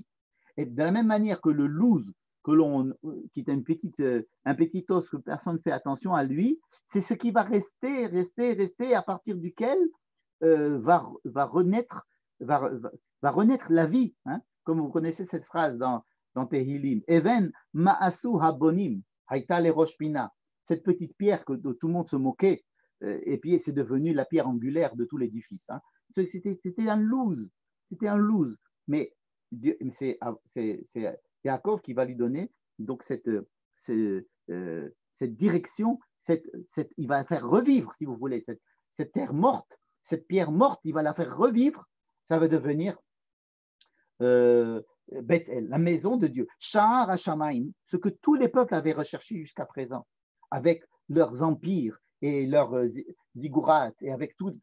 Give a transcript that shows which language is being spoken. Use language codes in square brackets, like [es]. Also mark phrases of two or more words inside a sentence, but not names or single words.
[fr] Et de la même manière que le Luz, qui est un petit os que personne ne fait attention à lui, c'est ce qui va rester, à partir duquel va renaître la vie. Hein? Comme vous connaissez cette phrase dans Tehillim, [he] אבן מאסו הבונים, היתה לראש פינה, [fr] cette petite pierre dont tout le monde se moquait, et puis c'est devenu la pierre angulaire de tout l'édifice. Hein? C'était un loose, mais c'est Yaakov qui va lui donner donc cette direction, il va faire revivre, si vous voulez, cette terre morte, cette pierre morte, il va la faire revivre, ça va devenir Beth-El, la maison de Dieu, [he] שער השמים, [fr] ce que tous les peuples avaient recherché jusqu'à présent, avec leurs empires et leurs ziggurat, et avec tout.